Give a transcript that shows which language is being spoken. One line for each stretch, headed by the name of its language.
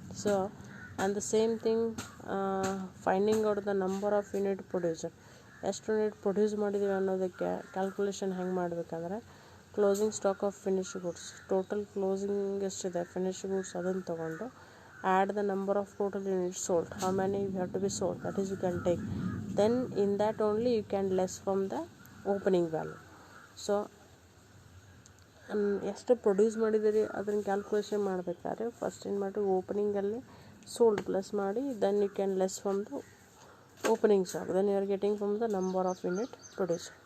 English: so and the same thing finding out the number of unit producer,
Kannada: ಎಷ್ಟು unit produce ಮಾಡಿದ್ದೀವಿ ಅನ್ನೋದಕ್ಕೆ calculation ಹೆಂಗೆ ಮಾಡಬೇಕಂದ್ರೆ closing stock of finished goods, total closing ಎಷ್ಟಿದೆ finished goods ಅದನ್ನು ತೊಗೊಂಡು
English: add the number of total units sold, how many you have to be sold, that is you can take. Then in that only you can less from the opening value. So
Kannada: ಎಷ್ಟು produce ಮಾಡಿದಿರಿ ಅದನ್ನು calculation ಮಾಡಬೇಕಾದ್ರೆ first ಏನು ಮಾಡಿರಿ, ಓಪನಿಂಗಲ್ಲಿ sold plus ಮಾಡಿ,
English: Then you can less from the opening stock, then you are getting from the number of unit produced.